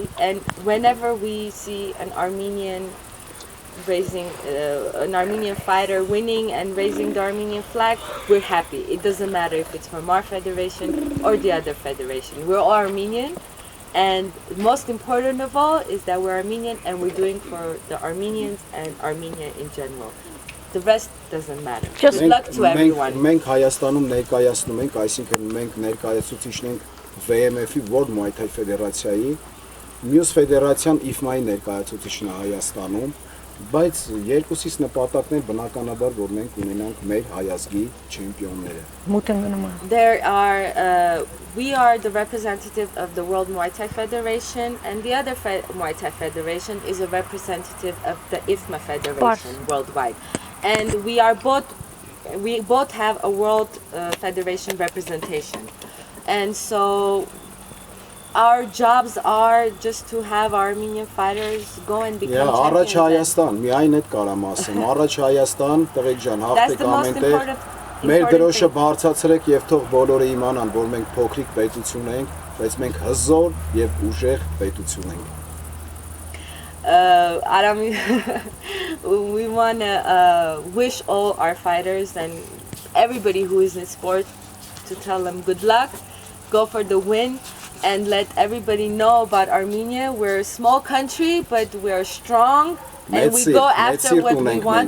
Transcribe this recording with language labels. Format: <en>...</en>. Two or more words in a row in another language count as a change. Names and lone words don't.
<en>And whenever we see an Armenian fighter winning and raising the Armenian flag, we're happy. It doesn't matter if it's from our federation or the other federation. We're all Armenian, and most important of all is that we're Armenian and we're doing for the Armenians and Armenia in general. The rest doesn't matter. Just luck to everyone.</en> <hy>Մենք Հայաստանում ներկայացնում ենք, այսինքն մենք ներկայացուցիչն ենք VMF-ի World Muay Thai Federation-ի, մյուս ֆեդերացիան IFMA-ի ներկայացուցիչն է Հայաստանում, բայց երկուսից նպատակն է բնականաբար, որ մենք ունենանք մեր հայ ազգի չեմպիոնները։</hy> <en>We are the representative of the World Muay Thai Federation, and the other Muay Thai Federation is a representative of the IFMA Federation worldwide. And we both have a World Federation representation. And so our jobs are just to have Armenian fighters go and become champions.</en> <hy>Առաջ Հայաստան, միայն այդ կարամ ասեմ, առաջ Հայաստան, տղեկ ջան, հաղթեք ամենտեղ, մեր դրոշը բարձրացրեք եւ թող բոլորը իմանան, որ մենք փոքրիկ պետություն ենք, բայց մենք հզոր եւ ուժեղ պետություն ենք։</hy> <en>Aram, we want to wish all our fighters and everybody who is in sport to tell them good luck, go for the win, and let everybody know about Armenia. We're a small country, but we're strong, and we go after what we want.</en>